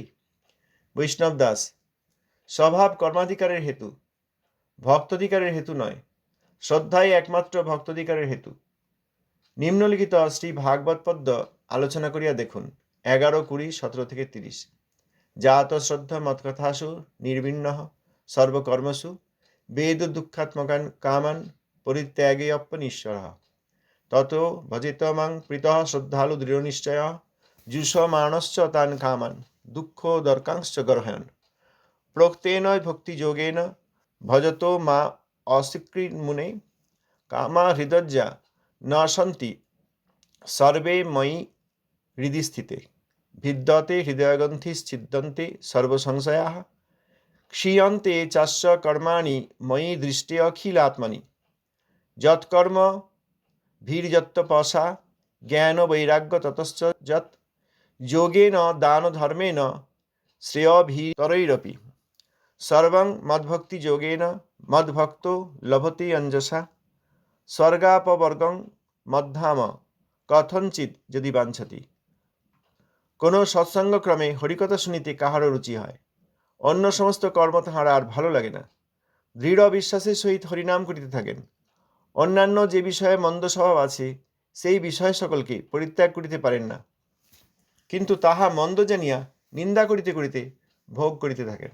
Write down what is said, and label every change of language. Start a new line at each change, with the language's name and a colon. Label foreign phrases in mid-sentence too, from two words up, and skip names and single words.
Bangla: বৈষ্ণব দাস, স্বভাব কর্মাধিকারের হেতু, ভক্তাধিকারের হেতু নয়। শ্রদ্ধাই একমাত্র ভক্তাধিকারের হেতু। নিম্নলিখিত শ্রী ভাগবত পদ্য আলোচনা করিয়া দেখুন, 11, 20, 17 থেকে 30।
Sanskrit: জাত শ্রদ্ধা মৎকথাসু নির্বিণ্ণঃ সর্বকর্মসু বেদ দুঃখাত্মকান কামান পরিত্যাগেয়প্যনীশ্বরঃ ততো ভজেত মাং প্রীতঃ শ্রদ্ধালু দৃঢ় নিশ্চয় জুষমাণশ্চ তান কামান দুঃখ দর্কাংশ্চ গর্হয়ন প্রোক্তেন ভক্তিযোগেন ভজতো মা অস্বীকৃন্মুনে কামা হৃদজ্জা ন সন্তি সর্বে ময়ি হৃদি স্থিতে ভিদ্যতে হৃদয়গ্রন্থিশ্ছিদ্যন্তে সর্বসংশয়াঃ ক্ষীয়ন্তে চাস্য কর্মাণি ময়ি দৃষ্টে অখিলাত্মনি যৎকর্ম ভীর্যত্তপসা জ্ঞান বৈরাগ্য ততশ্চ যৎ যোগেন দান ধর্মেণ শ্রেয়ভীতরৈরপি সর্বং মদ্ভক্তি যোগেন মদ্ভক্তো লভতে অঞ্জসা স্বর্গাপবর্গং মদ্ধাম কথঞ্চিৎ যদি বাঞ্ছতি।
Bangla: কোনো সৎসঙ্গক্রমে হরিকথা শুনিতে কাহারও রুচি হয়, অন্য সমস্ত কর্ম তাহার আর ভালো লাগে না। দৃঢ় বিশ্বাসের সহিত হরিনাম করিতে থাকেন। অন্যান্য যে বিষয়ে মন্দ স্বভাব আছে, সেই বিষয় সকলকে পরিত্যাগ করিতে পারেন না, কিন্তু তাহা মন্দ জানিয়া নিন্দা করিতে করিতে ভোগ করিতে থাকেন।